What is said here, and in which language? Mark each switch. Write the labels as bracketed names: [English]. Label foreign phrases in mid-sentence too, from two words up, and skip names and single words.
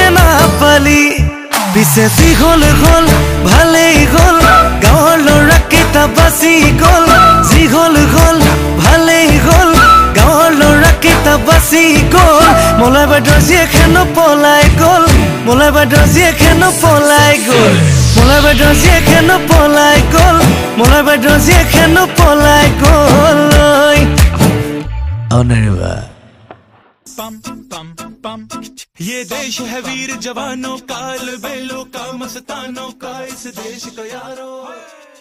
[Assamese] নাপালি পিছে যি হ'ল হ'ল ভালেই হ'ল গাঁৱৰ ল'ৰাকেইটা বাচি গ'ল যি হ'ল হ'ল ভালেই হ'ল গাঁৱৰ ল'ৰাকেইটা বাচি গ'ল মলয় বাইদেউৰ জীয়েকেনো পলাই গ'ল মলয় বাইদেউৰ জীয়েকেনো পলাই গ'ল মলয় বাইদেউৰ জীয়েকেনো পলাই গ'ল মলয় বাইদেউৰ জীয়েকেনো পলাই গ'ল অনাৰিবা [Hindi] पम पम पम ये देश है वीर जवानों का अलबेलों का मस्तानों का इस देश को यारो